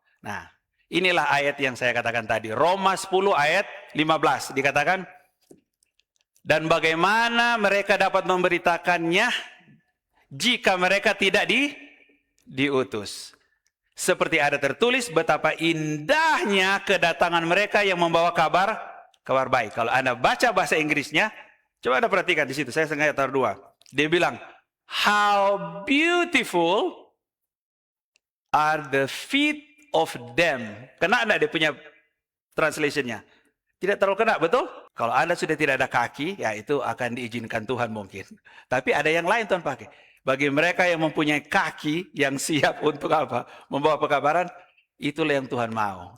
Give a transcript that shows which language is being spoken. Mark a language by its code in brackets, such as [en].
[id] Nah, inilah ayat yang saya katakan tadi. Roma 10 ayat 15 dikatakan, dan bagaimana mereka dapat memberitakannya jika mereka tidak diutus. Seperti ada tertulis betapa indahnya kedatangan mereka yang membawa kabar baik. Kalau Anda baca bahasa Inggrisnya, coba Anda perhatikan di situ. Saya sengaja taruh 2. Dia bilang, [en] how beautiful are the feet of them. [id] Kena enggak dia punya translationnya? Tidak terlalu kena, betul? Kalau Anda sudah tidak ada kaki, ya itu akan diizinkan Tuhan mungkin. Tapi ada yang lain Tuhan pakai. Bagi mereka yang mempunyai kaki yang siap untuk apa? Membawa pekabaran, itulah yang Tuhan mau.